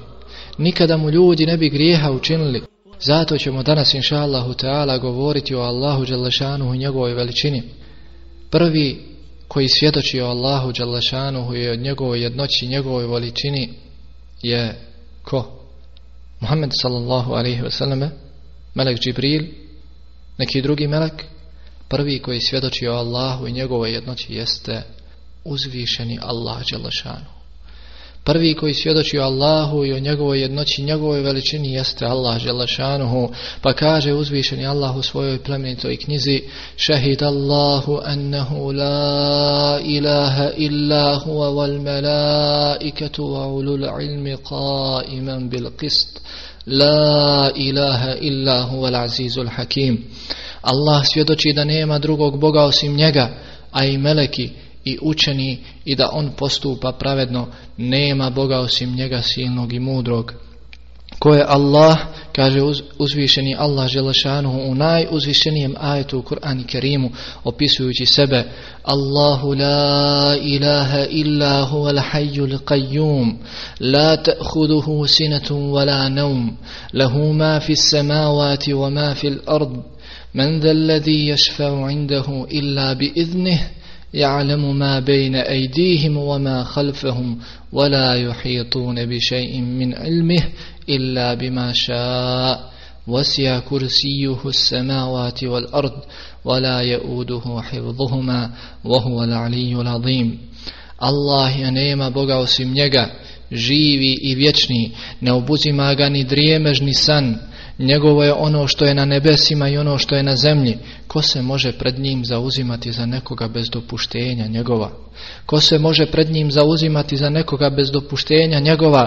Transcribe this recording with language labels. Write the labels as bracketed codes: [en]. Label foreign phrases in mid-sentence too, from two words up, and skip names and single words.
[bs] Nikada mu ljudi ne bi grijeha učinili. Zato ćemo danas [ar] إن شاء الله تعالى [bs] govoriti o Allahu dželešanuhu i njegovoj veličini. Prvi koji svjedoči o Allahu dželešanuhu i o njegovoj jednoći i njegovoj veličini je ko? [ar] محمد صلى الله عليه وسلم, [bs] melek Džibril, neki drugi melek? Prvi koji svjedoči o Allahu i njegovoj jednoći jeste uzvišeni Allah dželešanuhu. Prvi koji svjedoči o Allahu i o njegovoj jednoći, njegovoj veličini jeste Allah dželešanuhu. Pa kaže uzvišeni Allah u svojoj plemenitoj knjizi: [ar] شهد الله أنه لا إله إلا هو والملائكة وأولو العلم قائما بالقسط. لا إله إلا هو العزيز الحكيم. [bs] Allah svjedoči da nema drugog Boga osim njega, a i meleki i učeni, i da on postupa pravedno. Nema Boga osim njega silnog i mudrog. Ko je Allah? Kaže uzvišeni Allah dželešanuhu u najuzvišenijem ajetu u Kur'anu Kerimu, opisujući sebe: [ar] الله لا إله إلا هو الحي القيوم لا تأخذه سنة ولا نوم له ما في السماوات وما في الأرض من ذا الذي يشفع عنده إلا بإذنه يعلم ما بين أيديهم وما خلفهم ولا يحيطون بشيء من علمه إلا بما شاء وسع كرسيه السماوات والأرض ولا يؤوده حفظهما وهو العلي العظيم. [bs] Allah je nema Boga osim njega, živi i vječni, ne obuzima ga ni drijemež ni san. Njegovo je ono što je na nebesima i ono što je na zemlji. Ko se može pred njim zauzimati za nekoga bez dopuštenja njegova? Ko se može pred njim zauzimati za nekoga bez dopuštenja njegova?